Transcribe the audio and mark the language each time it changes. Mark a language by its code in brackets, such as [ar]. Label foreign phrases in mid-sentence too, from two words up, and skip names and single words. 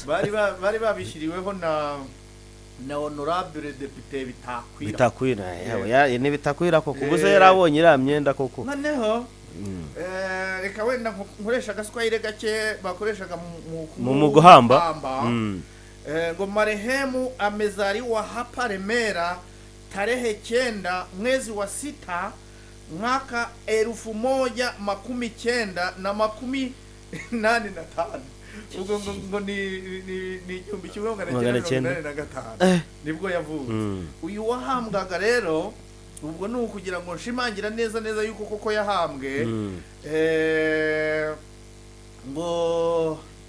[rw] bari babishiriweho na [fr] honorable député [rw] bitakwira yawe ni bitakwira koko guze yarabonye ira myenda koko noneho reka wenda nkoresha gaswahili gake bakoreshaga mu guhamba ngo [sw] marehemu amezaliwa hapa Remera tarehe 9 mwezi wa 6 mwaka 1985 [rw] ubwo ni 1985 nibwo yavuze uyu wahambwaga rero ubwo ni ukugira ngo nshimangira neza yuko koko yahambwe ngo